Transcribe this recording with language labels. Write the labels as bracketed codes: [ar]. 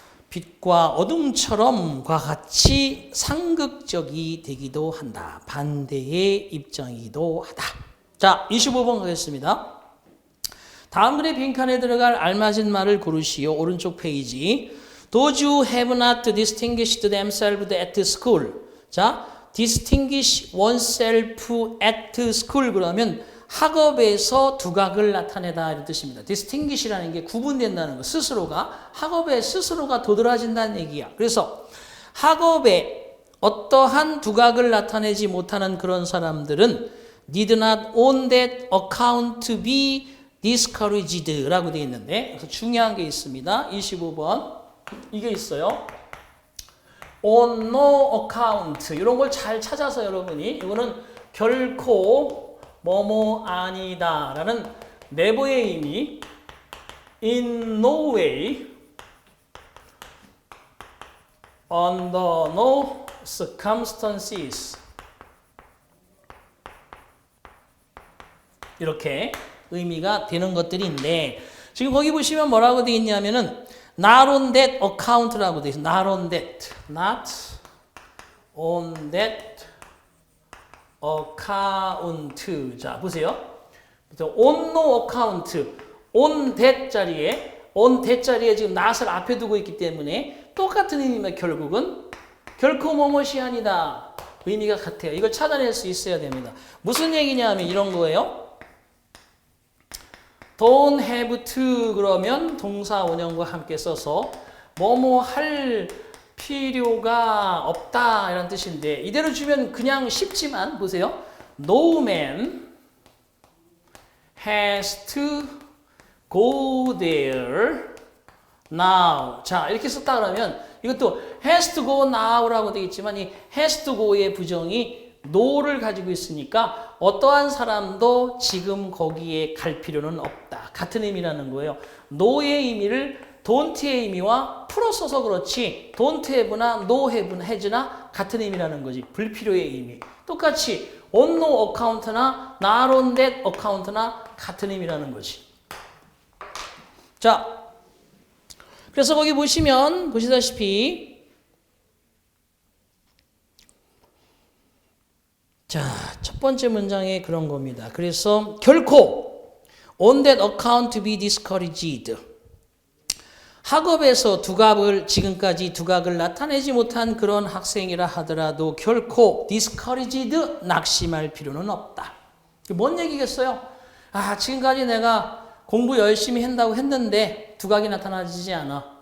[ko] 빛과 어둠처럼과 같이 상극적이 되기도 한다. 반대의 입장이기도 하다. 자, 25번 가겠습니다. 다음 글의 빈칸에 들어갈 알맞은 말을 고르시오. 오른쪽 페이지. [en] Those who have not distinguished themselves at school. [ko] 자, distinguish oneself at school 그러면 학업에서 두각을 나타내다 이런 뜻입니다. distinguish라는 게 구분된다는 거. 스스로가 학업에 스스로가 도드라진다는 얘기야. 그래서 학업에 어떠한 두각을 나타내지 못하는 그런 사람들은 [en] did not on that account to be discouraged [ko] 라고 되어 있는데 그래서 중요한 게 있습니다. 25번 이게 있어요. on no account 이런 걸 잘 찾아서 여러분이 이거는 결코 뭐뭐 아니다 라는 never의 의미 [en] in no way under no circumstances [ko] 이렇게 의미가 되는 것들인데 지금 거기 보시면 뭐라고 되어 있냐면은 [en] not on that account [ko] 라고 되어 있어요. [en] not on that not on that account. [ko] 자, 보세요. [en] on no account. [ko] on that 자리에 지금 not을 앞에 두고 있기 때문에 똑같은 의미면 결국은 결코 뭐뭇이 아니다. 의미가 같아요. 이걸 찾아낼 수 있어야 됩니다. 무슨 얘기냐면 이런 거예요. don't have to 그러면 동사 원형과 함께 써서 뭐뭐 할 필요가 없다 이런 뜻인데 이대로 주면 그냥 쉽지만 보세요. [en] No man has to go there now. [ko] 자, 이렇게 썼다 그러면 이것도 [en] has to go now [ko] 라고 되어 있지만 이 has to go의 부정이 no를 가지고 있으니까 어떠한 사람도 지금 거기에 갈 필요는 없다. 같은 의미라는 거예요. no의 의미를 don't의 의미와 풀어써서 그렇지 don't have나 no have, has나 같은 의미라는 거지. 불필요의 의미. 똑같이 on no account나 not on that account나 같은 의미라는 거지. 자, 그래서 거기 보시면 보시다시피 자, 첫 번째 문장에 그런 겁니다. 그래서 결코 [en] on that account to be discouraged. [ko] 학업에서 지금까지 두각을 나타내지 못한 그런 학생이라 하더라도 결코 discouraged, 낙심할 필요는 없다. 뭔 얘기겠어요? 지금까지 내가 공부 열심히 한다고 했는데 두각이 나타나지 않아.